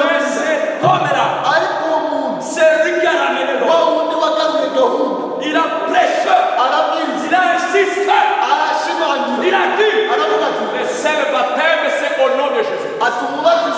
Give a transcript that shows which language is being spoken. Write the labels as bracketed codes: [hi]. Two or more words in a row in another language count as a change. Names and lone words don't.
[rw] barabwiriza [fr] cet homme-là, [rw] ariko uwo muntu [fr] c'est lui qui a ramené [rw] wa [fr] l'homme. [rw] wundi wagaruye gahunda [fr] Il a prêché, [rw] arabwiriza [fr] il a insisté, [rw] arashimangira [fr] il a dit [rw] aravuga ati [fr] le seul baptême c'est au nom de Jésus. [rw] ati umubare